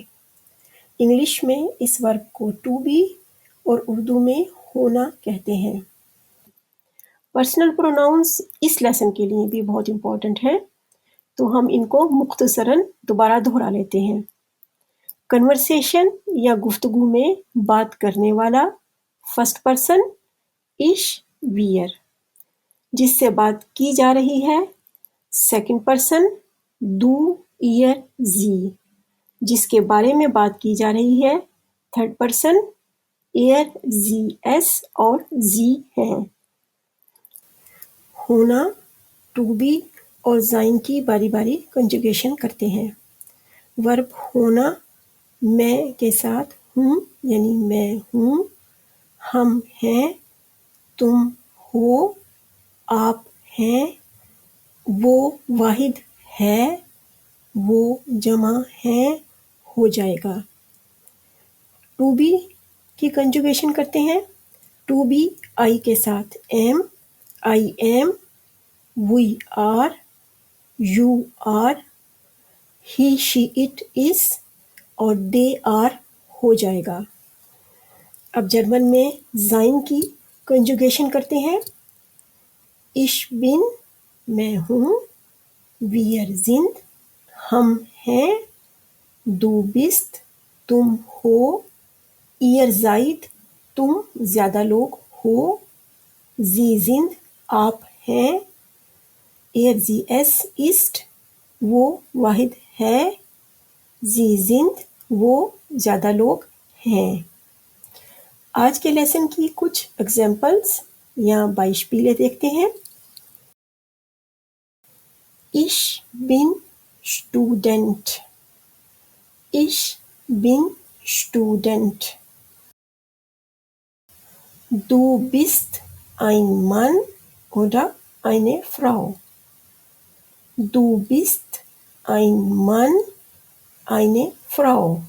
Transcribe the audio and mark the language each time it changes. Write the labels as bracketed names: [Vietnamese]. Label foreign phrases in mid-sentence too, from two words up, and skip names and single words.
[Urdu] انگلش میں اس ورب کو [English] to be [Urdu] اور اردو میں ہونا کہتے ہیں۔ [English] personal pronouns [Urdu] اس لیسن کے لیے بھی بہت امپورٹنٹ ہے، تو ہم ان کو مختصراً دوبارہ دہرا لیتے ہیں۔ کنورسیشن یا گفتگو میں بات کرنے والا، [English] first person [German] ich wir، [Urdu] جس سے بات کی جا رہی ہے، [English] second person [German] du ihr sie، [Urdu] جس کے بارے میں بات کی جا رہی ہے، [English] third person [German] er sie es [Urdu] اور sie ہیں۔ ہونا، [English] to be [Urdu] اور sein کی باری باری کنجوگیشن کرتے ہیں۔ ورب ہونا میں کے ساتھ ہوں یعنی میں ہوں، ہم ہیں، تم ہو، آپ ہیں، وہ واحد ہے، وہ جمع ہیں ہو جائے گا۔ [English] to be [Urdu] کی کنجوگیشن کرتے ہیں۔ [English] to be I [Urdu] کے ساتھ [English] am, I am, we are, you are, he she it is اور they are [Urdu] ہو جائے گا۔ اب جرمن میں sein کی کنجوگیشن کرتے ہیں۔ [German] ich bin [Urdu] میں ہوں، [German] wir sind [Urdu] ہم ہیں، [German] du bist [Urdu] تم ہو، [German] ihr seid [Urdu] تم زیادہ لوگ ہو، [German] sie sind [Urdu] آپ ہیں، [German] er sie es ist [Urdu] وہ واحد ہے، [German] sie sind [Urdu] وہ زیادہ لوگ ہیں۔ آج کے لیسن کی کچھ ایگزامپلس یا بائشپیلے دیکھتے ہیں۔ [German] Ich bin Student، ich bin Student۔ Du bist ein Mann oder eine Frau، du bist ein Mann eine Frau۔